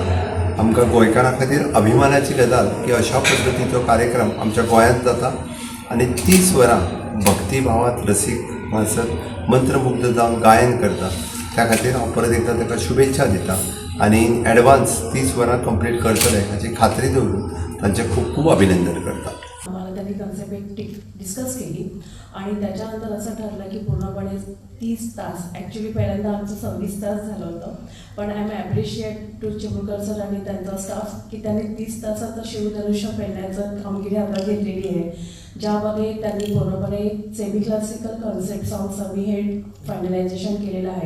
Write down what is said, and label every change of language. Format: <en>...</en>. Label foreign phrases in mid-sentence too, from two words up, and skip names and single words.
<kok>आमकां गोंयकारां खातीर अभिमानाची गजाल की अशा पद्दतीचो कार्यक्रम आमच्या गोंयांत जाता आणि 30 वरां भक्तिभावांत रसीक हांगासर मंत्रमुग्ध जावन गायन करता। त्या खातीर हांव परत एकदां ताका शुभेच्छा दिता आणि</kok> <en>in advance</en> <kok>30 वरां कंप्लीट करतले हाची खात्री दवरून तांचें खूब खूब अभिनंदन करता।</kok> <mr>आम्हाला त्यांनी</mr> <en>concept discuss</en> <mr>केली आणि त्याच्यानंतर असं ठरलं की पूर्णपणे 30 तास, ॲक्च्युली पहिल्यांदा आमचं 26 तास झालं होतं, पण</mr> <en>I am appreciate to</en> <mr>चिमुरकर सर आणि त्यांचा स्टाफ की त्यांनी 30 तासाचं शिवधनुष्य पेलण्याचं कामगिरी हातात घेतलेली आहे, ज्यामध्ये त्यांनी पूर्णपणे</mr> <en>semi classical concept songs</en> <mr>आम्ही हे फायनलायझेशन केलेलं आहे।</mr>